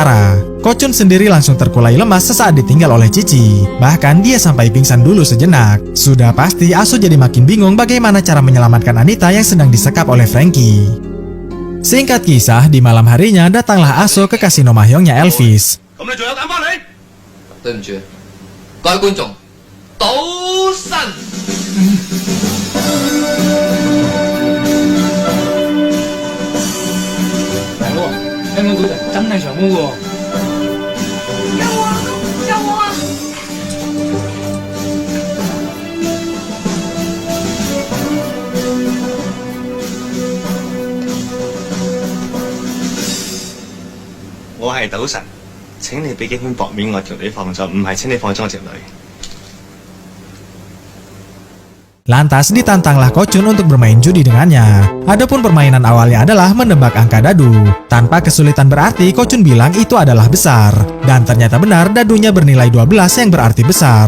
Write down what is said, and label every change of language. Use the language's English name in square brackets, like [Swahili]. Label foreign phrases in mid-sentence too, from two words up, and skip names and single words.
[Indonesian] Kochun sendiri langsung terkulai lemas sesaat ditinggal oleh Cici. Bahkan dia sampai pingsan dulu sejenak. Sudah pasti Aso jadi makin bingung bagaimana cara menyelamatkan Anita yang sedang disekap oleh Frankie. Singkat kisah, di malam harinya datanglah Aso ke kasino Mahjongnya Elvis. [Cantonese] 咁你仲有膽翻嚟？對唔住，各位觀眾，賭神！大佬啊，香港賭場真係長毛喎！救我！救我啊！我係賭神，請你俾幾款薄面我條女放咗，唔係請你放咗我條女。 [Indonesian] Lantas ditantanglah Kochun untuk bermain judi dengannya. Adapun permainan awalnya adalah menebak angka dadu. Tanpa kesulitan berarti, Kochun bilang itu adalah besar. Dan ternyata benar, dadunya bernilai 12 yang berarti besar.